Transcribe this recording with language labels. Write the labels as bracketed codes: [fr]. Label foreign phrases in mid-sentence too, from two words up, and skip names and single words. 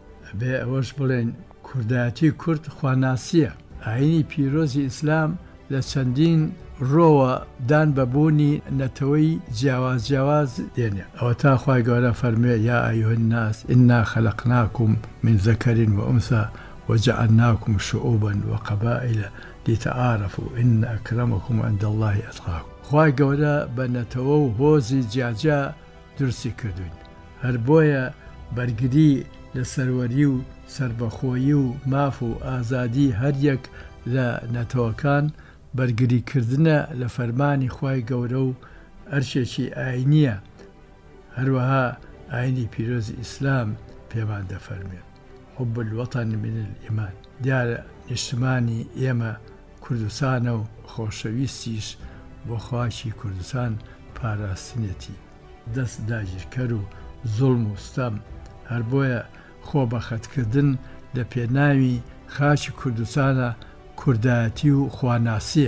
[ckb] بێ ئەوەش بڵێن کوردایەتی کورد خواناسیە. ئاینی پیرۆزی ئیسلام لە چەندین ڕۆوە دان بەبوونی نەتەوەی جیاواز دێنێ. ئەوە تا خوای گەورە فەرموێ [ar] یا ئەیها الناس ئینا خەلەقناکم من ذەکەر وئونثى وجعلناكم شعوبا وقبائل لتعارفوا إن أكرمكم عند الله أتقاكم. [ckb] خوای گەورە بە نەتەوە و هۆزی جیاجا درستی کردوین. هەر بۆیە بەرگری لە سەروەری و سربەخۆیی و ماف و ئازادی هەریەک لە نەتەوەکان بەرگریکردنە لە فەرمانی خوای گەورە و ئەرشێکی ئاینیە. هەروەها ئاینی پیرۆزی ئیسلام پێمان دەفەرمێ [ar] حب الوطن من الإيمان. [ckb] دیارە نیشتمانی ئێمە کوردستانە و خۆشەویستیش بۆ خواکی کوردستان پاراستنێتی دەست داگیرکەر و زوڵم و ستەم. هەر بۆیە خۆ بەخەتکردن لە پێناوی خاکی کوردستانە کوردایەتی و خواناسیە.